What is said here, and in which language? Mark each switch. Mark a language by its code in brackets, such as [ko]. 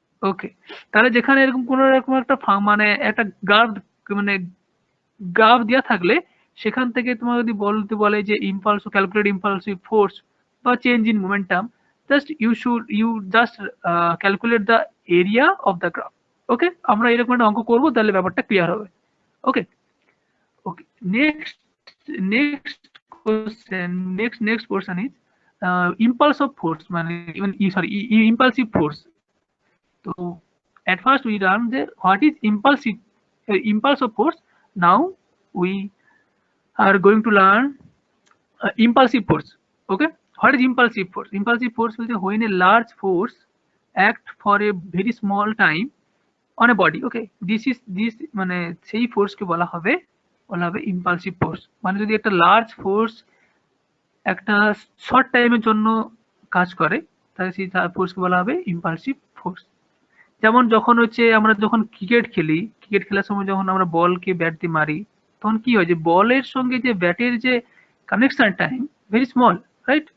[bn] ওকে, তাহলে যেখানে এরকম কোন রকম একটা মানে একটা গ্রাফ মানে গ্রাফ দেওয়া থাকলে সেখান থেকে তোমার যদি বলতে বলে যে ইম্পালস ক্যালকুলেট ইম্পালসিভ ফোর্স বা change in momentum, just you just calculate the area of the graph. ওকে, আমরা এরকম একটা অঙ্ক করবো, তাহলে ব্যাপারটা ক্লিয়ার হবে। ওকে ওকে, next next question, next portion is impulse of force, মানে sorry impulsive force. [en] So at first we learned that what is impulse of force. Now we are going to learn impulsive force. Okay, what is impulsive force? Impulsive force will be when a large force act for a very small time on a body. Okay, this [bn] মানে সেই ফোর্সকে বলা হবে impulsive force. মানে যদি একটা large force একটা short টাইমের জন্য কাজ করে তাহলে সেই ফোর্সকে বলা হবে ইম্পালসিভ ফোর্স। যেমন যখন হচ্ছে আমরা যখন ক্রিকেট খেলি, ক্রিকেট খেলার সময় যখন আমরা বলকে ব্যাট দিয়ে মারি তখন কি হয় যে বলের সঙ্গে যে ব্যাটের যে connection time very small, right?